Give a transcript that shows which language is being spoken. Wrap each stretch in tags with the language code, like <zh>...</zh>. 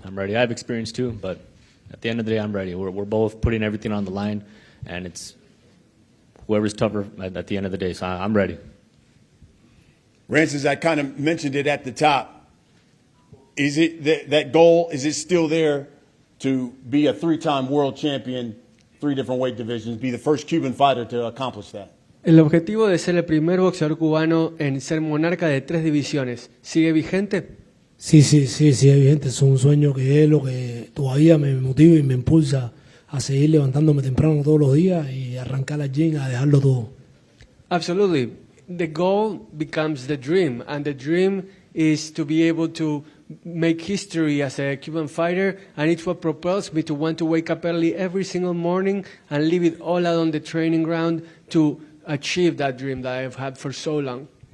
<en>I have experience too, but at the end of the day, I'm ready. We're both putting everything on the line, and it's whoever's tougher at the end of the day, so I'm ready. Rances, I kind of mentioned it at the top. Is it that goal, is it still there to be a 3-time world champion, 3 different weight divisions, be the first Cuban fighter to accomplish that?</en> <es>El objetivo de ser el primer boxeador cubano en ser monarca de 3 divisiones, ¿sigue vigente? Sí, es evidente, es un sueño que es lo que todavía me motiva y me impulsa a seguir levantándome temprano todos los días y arrancar al gym a dejarlo todo.</es> <en>Absolutely. The goal becomes the dream, and the dream is to be able to make history as a Cuban fighter, and it's what propels me to want to wake up early every single morning and leave it all out on the training ground to achieve that dream that I've had for so long.</en>